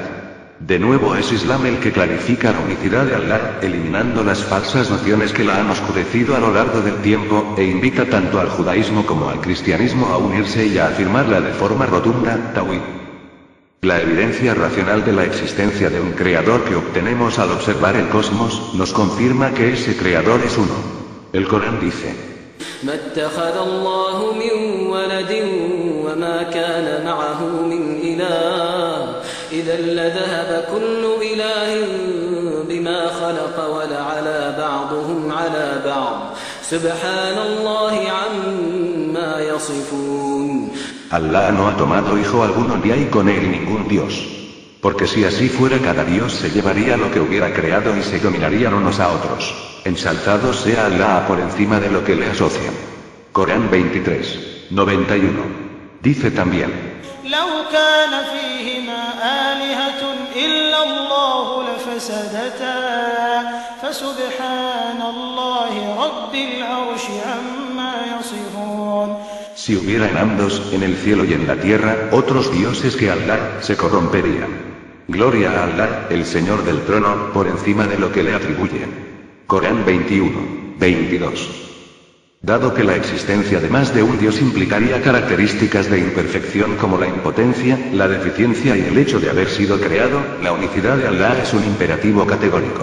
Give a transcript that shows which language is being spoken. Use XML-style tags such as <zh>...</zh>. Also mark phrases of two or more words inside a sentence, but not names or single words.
<es>De nuevo es Islam el que clarifica la unicidad de Allah, eliminando las falsas nociones que la han oscurecido a lo largo del tiempo, e invita tanto al judaísmo como al cristianismo a unirse y a afirmarla de forma rotunda, Tawhid. La evidencia racional de la existencia de un creador que obtenemos al observar el cosmos, nos confirma que ese creador es uno. El Corán dice:</es> <ar>ما اتخذ الله من ولد وما كان معه من إله إذا لذهب كل إله بما خلق ولعلى بعضهم على بعض سبحان الله عما يصفون.</ar> <es>Allah no ha tomado hijo alguno ni hay con él ningún Dios. Porque si así fuera cada Dios se llevaría lo que hubiera creado y se dominarían unos a otros. Ensalzado sea Allah por encima de lo que le asocian. Corán 23, 91. Dice también:</es> <ar>لو كان فيهما آلهة إلا الله لفسدتا فسبحان الله رب العرش عما يصفون.</ar> <es>Si hubiera en ambos, en el cielo y en la tierra, otros dioses que Allah, se corromperían. Gloria a Allah, el Señor del trono, por encima de lo que le atribuyen. Corán 21, 22. Dado que la existencia de más de un Dios implicaría características de imperfección como la impotencia, la deficiencia y el hecho de haber sido creado, la unicidad de Allah es un imperativo categórico.</es>